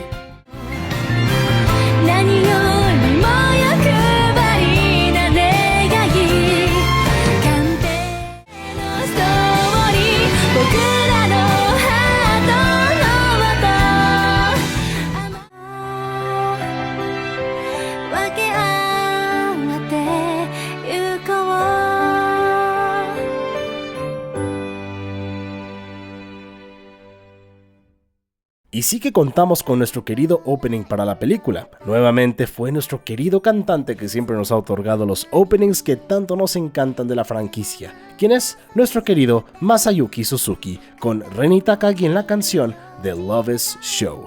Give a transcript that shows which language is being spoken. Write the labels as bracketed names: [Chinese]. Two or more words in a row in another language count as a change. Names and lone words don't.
[Japanese] 何よりも欲張りな願い完璧のストーリー僕らの分け合ってゆこう。 [Spanish] Y sí que contamos con nuestro querido opening para la película. Nuevamente fue nuestro querido cantante que siempre nos ha otorgado los openings que tanto nos encantan de la franquicia, quien es nuestro querido Masayuki Suzuki con Reni Takagi en la canción The Love Is Show.